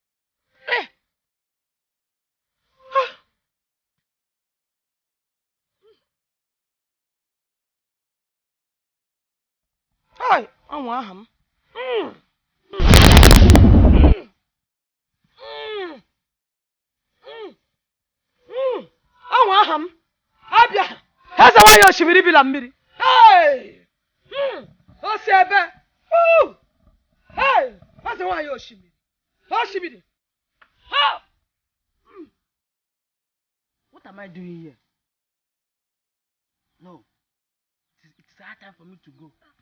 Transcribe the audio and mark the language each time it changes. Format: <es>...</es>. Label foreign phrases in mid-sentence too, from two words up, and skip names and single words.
<en>Hi,</en> <ig>ọnwa aha m. Ọnwa aha m. Abịa. Eze nwanyị osimiri bi na mmiri. Hey! O si ebe. Hey! Eze nwanyị osimiri. Osimiri.</ig> <en>What am I doing here? No. It's hard time for me to go.</en>